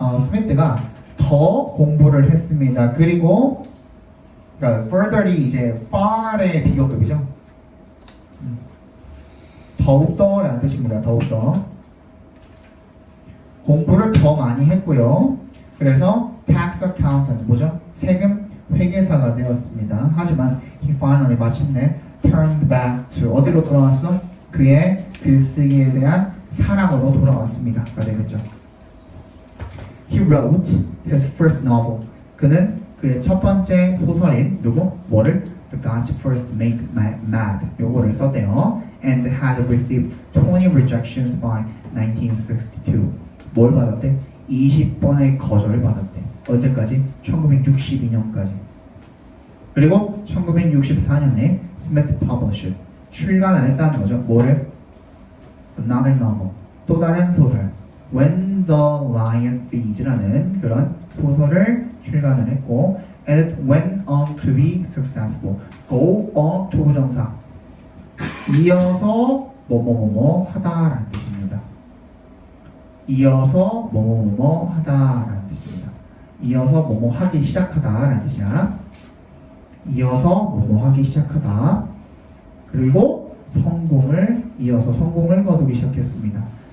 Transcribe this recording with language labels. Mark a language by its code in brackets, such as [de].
[ko] 스미스가 더 공부를 했습니다. 그리고 그러니까 further이 이제 far의 비교급이죠. 더욱더라는 뜻입니다. 더욱더 공부를 더 많이 했고요. 그래서 [en] tax accountant [ko] 뭐죠? 세금 회계사가 되었습니다. 하지만 [en] he finally [ko] 마침내 [en] turned back to [ko] 어디로 돌아왔어? 그의 글쓰기에 대한 사랑으로 돌아왔습니다가 되겠죠. [en] He wrote his first novel. [ko] 그는 그의 첫 번째 소설인 누구? 뭐를? The Gods First Make Mad. 요거를 썼대요. [en] And had received 20 rejections by 1962. [ko] 뭘 받았대? 20번의 거절을 받았대. 언제까지? 1962년까지. 그리고 1964년에 스미스 퍼블리셔 출간을 했다는 거죠. 뭐를? [en] Another novel. [ko] 또 다른 소설. [en] When the Lion Feeds라는 [ko] 그런 소설을 출간을 했고 [en] and it went on to be successful. Go on to 부정사. [ko] 이어서 뭐뭐뭐뭐 하다라는 뜻입니다. 이어서 뭐뭐뭐뭐 하다라는 뜻입니다. 이어서 뭐뭐 하기 시작하다라는 뜻이야. 이어서 뭐뭐 하기 시작하다. 그리고 이어서 성공을 거두기 시작했습니다.